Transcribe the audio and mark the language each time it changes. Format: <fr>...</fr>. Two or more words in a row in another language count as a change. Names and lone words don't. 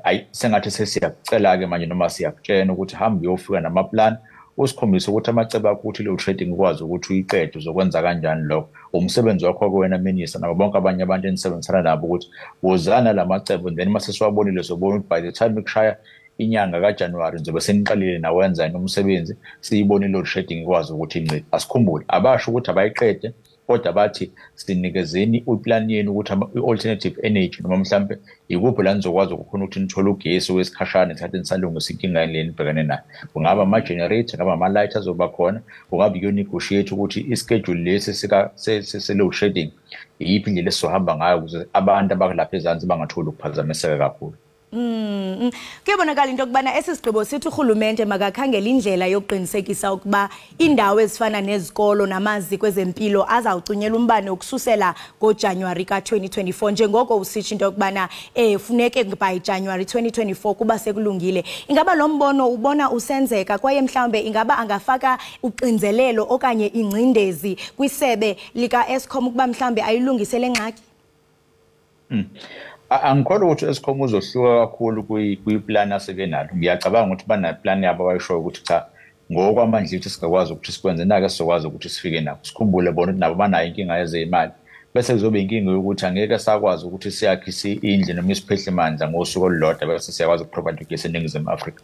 <zu>Ayi sengathi sesiyacela ke manje noma siyakutshena ukuthi hambe uyofika namaplan usikhombise ukuthi amacebo akho ukuthi</zu> <en>load shedding</en> <zu>ukwazi ukuthi uyiqede uzokwenza kanjani lokho. Umsebenzi wakho kwena minister nabo bonke abanye abantu enisebenzisana nabo ukuthi wozana lamacebo then mase siwabonile sobona ukuthi</zu> <en>by the time</en> <zu>kushaya inyanga kaJanuary nzobe seniqalile nawenza umsebenzi siyibona load shedding ikwazi ukuthi inciphe. Asikhumbule abasho ukuthi abayiqede kodwa bathi sinikezeni uplan yenu ukuthi i-alternative energy noma mhlambe ikuphi la nizokwazi ukukhona ukuthi nithole ugesi wesikhashana esikhathini salungisa inkinga leni nibhekane nayo. Kungaba ama-generator, kungaba ama-light azoba khona, kungaba iyo-negotiate ukuthi ischedule lesi se-</zu> <en>load shedding</en> <zu>iyiphi indlela esizohamba ngayo ukuze abantu abalapha ezansi bangatholi ukuphazamiseka kakhulu.</zu> <xh>Kuyabonakala into yokubana esisigqibo sithi urhulumente makakhangela indlela yokuqinisekisa ukuba indawo ezifana nezikolo namaziko ezempilo azawucunyela umbane ukususela ngoJanuwari ka-2024 njengoko usitsho into yokubana funeke</xh> <en>by January</en> <xh>2024 kuba sekulungile. Ingaba lo mbono ubona usenzeka kwaye mhlawumbe ingaba angafaka uxinzelelo okanye ingcindezi kwisebe lika-Eskom ukuba mhlawumbe ayilungise le ngxaki?</xh> <zu>Angikholwa ukuthi Eskom uzohluka kakhulu kuyiplan asebenalo. Ngiyacabanga ukuthi baneplan yabo abayishoyo ukuthi cha ngokwamandla ukuthi singakwazi ukuthi sikwenze nake sizokwazi ukuthi sifike nabo. Sikhumbule bona ukuthi nabo banayo inkinga yezemali. Bese kuzobe inkinga yokuthi angeke sakwazi ukuthi siyakhise indle noma isiphehle mandla ngosuku olulodwa bese siyakwazi ukuprovide ugesi eNingizimu Afrika.</zu>